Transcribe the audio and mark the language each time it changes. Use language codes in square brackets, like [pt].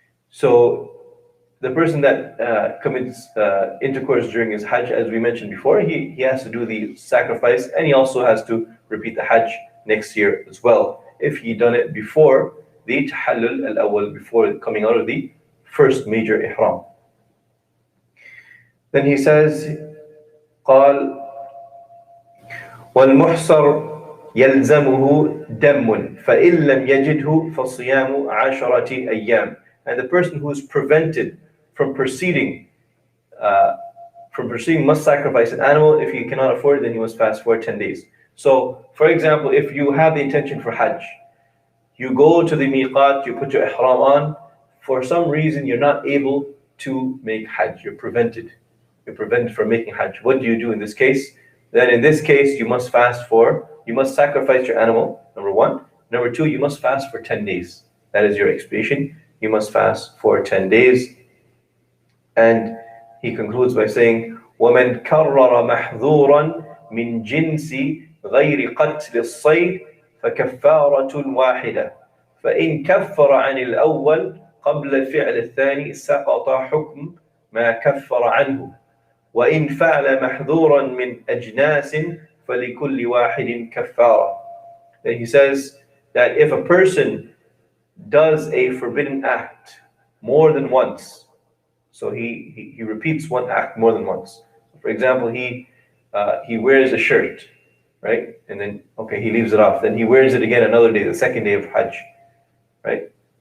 [en] So the person that commits intercourse during his Hajj, as we mentioned before, he has to do the sacrifice, and he also has to repeat the Hajj next year as well, if he done it before the tahallul al-awwal, before coming out of the first major ihram. Then he says, [ar] قال والمحصر يلزمه دم فإن لم يجده فصيام عشرة أيام. [en] And the person who is prevented from proceeding must sacrifice an animal. If he cannot afford it, then he must fast for 10 days. So, for example, if you have the intention for Hajj, you go to the miqat, you put your ihram on, for some reason you're not able to make Hajj, you're prevented from making Hajj. What do you do in this case? Then in this case, you must sacrifice your animal, number one. Number two, you must fast for 10 days. That is your expiation. You must fast for 10 days. And he concludes by saying, [ar] وَمَنْ كَرَّرَ مَحْذُورًا مِنْ جِنْسِ غَيْرِ قَتْلِ الصَّيْدِ فَكَفَّارَةٌ وَاحِدَةٌ فَإِنْ كَفَّرَ عَنِ الْأَوَّلِ قَبْلَ فِعْلِ الثَّانِي سَقَطَ حُكْمُ مَا كَفَّرَ عَنْهُ وَإِنْ فَعْلَ مَحْذُورًا مِنْ أَجْنَاسٍ فَلِكُلِّ وَاحِدٍ كَفَّارَةٌ. [en] Then he says that if a person does a forbidden act more than once, so he repeats one act more than once. For example, he wears a shirt, right? And then, okay, he leaves it off. Then he wears it again another day, the second day of Hajj, right?